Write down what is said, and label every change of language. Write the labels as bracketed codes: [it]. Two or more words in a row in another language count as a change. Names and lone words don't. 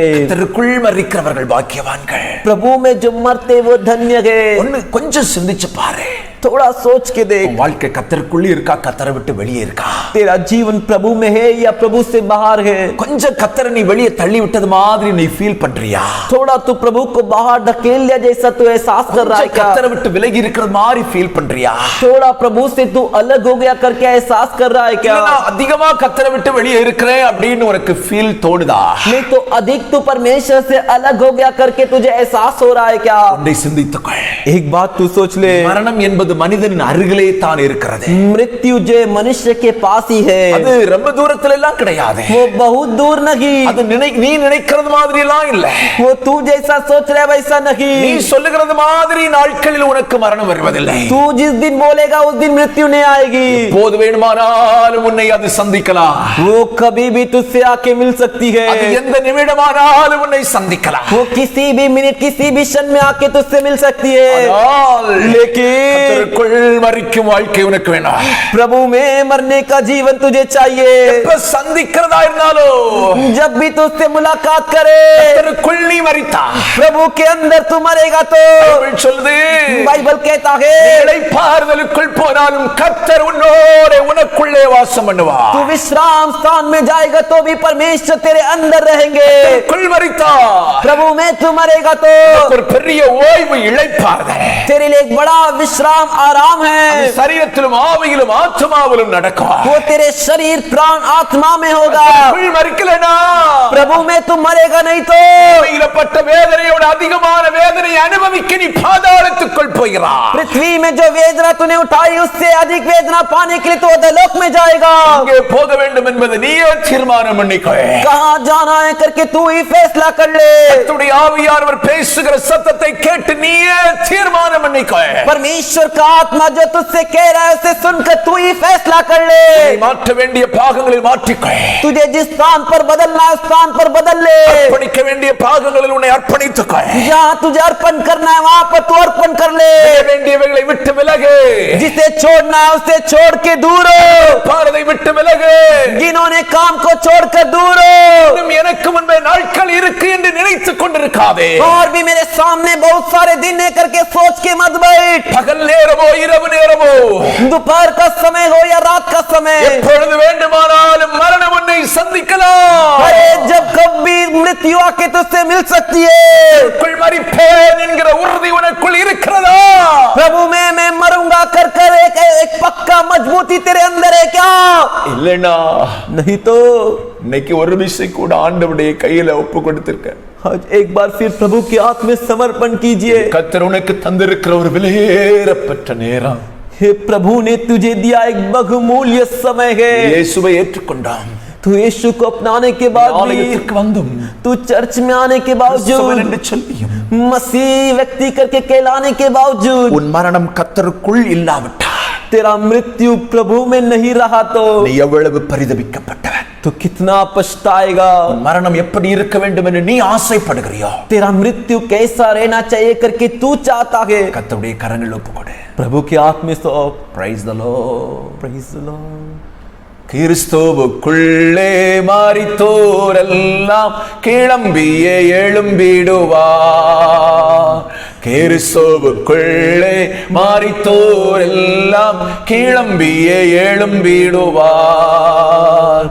[ta] கர்த்தருக்குள் மரிக்கிறவர்கள் பாக்கியவான்கள். [hi] प्रभु में जो मरते वो धन्य है. [ta] ஒன்னு கொஞ்சம் சிந்திச்சு பாரு. [hi] थोड़ा सोच के देख. [ta] உன் வாழ்க்கை கர்த்தருக்குள்ள இருக்கா, கர்த்தரை விட்டு வெளியே இருக்கா? [hi] तेरा जीवन प्रभु में है या प्रभु से बाहर है? [ta] கொஞ்சம் கர்த்தரை நீ வெளியே தள்ளி விட்டது மாதிரி நீ ஃபீல் பண்றியா? [hi] थोड़ा तू प्रभु को बाहर ढकेल लिया जैसा तू एहसास कर रहा है [ta] கொஞ்சம் [hi] क्या? [ta] கர்த்தரை விட்டு விலகி இருக்கிற மாதிரி ஃபீல் பண்றியா? [hi] थोड़ा प्रभु से तू अलग हो गया करके एहसास कर रहा है क्या? [ta] இல்லனா அதிகமா கர்த்தரை விட்டு வெளியே இருக்கிறேன் அப்படின்னு உனக்கு ஃபீல் தோணுதா? [hi] नहीं तो अधिक तू परमेश्वर से अलग हो गया करके तुझे एहसास हो रहा है क्या? [ta] உன்னை சிந்தித்துக்கொள். [hi] एक बात तू सोच ले, [ta] மரணம் என்பது மனிதனின் அருகிலே தான் இருக்கிறது. [hi] मृत्यु जो मनुष्य के पास ही है, [ta] அது ரொம்ப தூரத்துல எல்லாம் கிடையாது. [hi] वो बहुत दूर नहीं. [ta] அது நீ நினைக்கிறது மாதிரி எல்லாம் இல்ல. [hi] वो तू जैसा सोच रहा है वैसा [ta] நீ [hi] नहीं. [ta] சொல்லுகிறது மாதிரி நாட்களில் உனக்கு மரணம் வருவதில்லை. [hi] तू जिस दिन बोलेगा उस दिन मृत्यु नहीं आएगी. [ta] போது வேணுமானாலும் உன்னை அது சந்திக்கலாம். [hi] वो कभी भी तुझसे आके मिल सकती है. [ta] அது எந்த நிமிடமானாலும் உன்னை சந்திக்கலாம். [hi] वो किसी भी मिनट किसी भी क्षण में आके तुझसे मिल सकती है. [ta] ஆனால் [hi] लेकिन [ta] கர்த்தருக்குள் மரிக்கும் வாழ்க்கை உனக்கு வேணும். [hi] प्रभु में मरने का जीवन तुझे चाहिए. [ta] எப்ப சந்திக்கிறதா இருந்தாலும் [hi] जब भी तू उससे मुलाकात करे, [ta] கர்த்தருக்குள் நீ மரித்தா [hi] प्रभु के अंदर तू मरेगा तो [ta] பைபிள் சொல்லுது, [hi] बाइबल कहता है [ta] இளைப்பாறுதலுக்குள் போனாலும் கர்த்தர் உன்னோட உனக்குள்ளே வாசம் பண்ணுவார். [hi] तू विश्राम स्थान में जाएगा तो भी परमेश्वर तेरे अंदर रहेंगे. [ta] கர்த்தருக்குள் மரித்தா [hi] प्रभु में तू मरेगा तो [ta] ஒரு பெரிய ஓய்வு இளைப்பாறுதல் [hi] तेरे लिए एक बड़ा विश्राम आराम है. [ta] சரீரத்திலும் ஆவியிலும் ஆத்மாவிலும் நடக்கும். [hi] वो तेरे शरीर प्राण आत्मा में होगा. [ta] கர்த்தருக்குள் மரிக்கலனா [hi] प्रभु में तू मरेगा नहीं तो [ta] பட்ட வேதனையோட அதிகமான வேதனையை அனுபவிக்க நீ பாதாளத்துக்குள் போகிறாய். [hi] पृथ्वी में जो वेदना तूने उठाई उससे अधिक वेदना पाने के लिए तो अधोलोक में जाएगा. [ta] அங்கே போக வேண்டும் என்பதை நீயே தீர்மானம் பண்ணிக்கோ. [hi] कहाँ जाना है करके तू ही फैसला कर ले. [ta] கர்த்தருடைய ஆவியானவர் பேசுகிற சத்தத்தை கேட்டு நீயே தீர்மானம் பண்ணிக்கோ. [hi] परमेश्वर का आत्मा जो तुझसे कह रहा है उसे सुनकर तू ही फैसला कर ले. [ta] மாற்ற வேண்டிய பாகங்களில் மாற்றிக்கோ. [hi] तुझे जिस स्थान पर बदलना है उस स्थान पर बदल ले. [ta] அர்ப்பணிக்க வேண்டிய பாகங்களில் உன்னை அர்ப்பணித்துக்கோ. [hi] जहाँ तुझे अर्पण करना है वहाँ पर तू अर्पण कर ले. [ta] வேண்டியவைகளை விட்டு விலகு. [hi] जिसे छोड़ना है उसे छोड़ के दूर हो. [ta] பாரதை விட்டு விலகு. [hi] जिन्होंने काम को छोड़कर दूर हो. [ta] இன்னும் எனக்கு முன்பே நாட்கள் இருக்கு என்று நினைத்துக் கொண்டிருக்காதே. [hi] और भी मेरे सामने बहुत सारे दिन है करके सोच के मत बैठ. [ta] பகல் நேரமோ இரவு நேரமோ [hi] दोपहर का समय हो या रात का समय, [ta] எப்பொழுது வேண்டுமானாலும் மரணம் உன்னை சந்திக்கலாம். [hi] अरे जब कभी मृत्यु आके तुझसे मिल सकती है. [ta] உனக்குள் மரிப்பேன் என்கிற உறுதி உனக்குள் இருக்கிறதா? [hi] प्रभु में मैं मरूंगा कर कर एक पक्का मजबूती तेरे अंदर है क्या? [ta] இல்லனா [hi] नहीं तो [ta] இன்னைக்கு ஒரு விஷயம் கூட ஆண்டவருடைய கையில ஒப்பு கொடுத்திருக்க. [hi] आज एक बार फिर प्रभु के हाथ में समर्पण कीजिए. [ta] கர்த்தர் உனக்கு தந்திருக்கிற ஒரு விலையேறப்பட்ட நேரம். [hi] हे प्रभु ने तुझे दिया एक बहुमूल्य समय है. [ta] இயேசுவை ஏற்றுக்கொண்டான். [hi] तू यीशु को अपनाने के बाद भी, [ta] ஆலயத்திற்கு வந்தும் [hi] तू चर्च में आने के [ta] கிறிஸ்தவன் [hi] बावजूद, [ta] என்று சொல்லியும் [hi] मसीह व्यक्ति करके कहलाने के बावजूद [ta] உன் மரணம் கர்த்தருக்குள் இல்லாவிட்டால் [hi] तेरा मृत्यु प्रभु में नहीं रहा तो [ta] நீ எவ்வளவு பரிதபிக்கப்பட்டவன். [hi] तो कितना पछताएगा. [ta] உன் மரணம் எப்படி இருக்க வேண்டும் என்று நீ ஆசைப்படுகிறியோ [hi] तेरा मृत्यु कैसा रहना चाहिए करके तू चाहता है. [ta] கர்த்தருடைய கரங்கள் ஒப்புக்கொடு. [hi] प्रभु के हाथ में सौंप. [en] Praise the Lord. Praise the Lord. [ta] கிறிஸ்துவுக்குள்ளே மாறித்தோரெல்லாம் கிளம்பியே எழும்பிடுவார். கிறிஸ்துவுக்குள்ளே மாறித்தோரெல்லாம் கிளம்பியே எழும்பிடுவார்.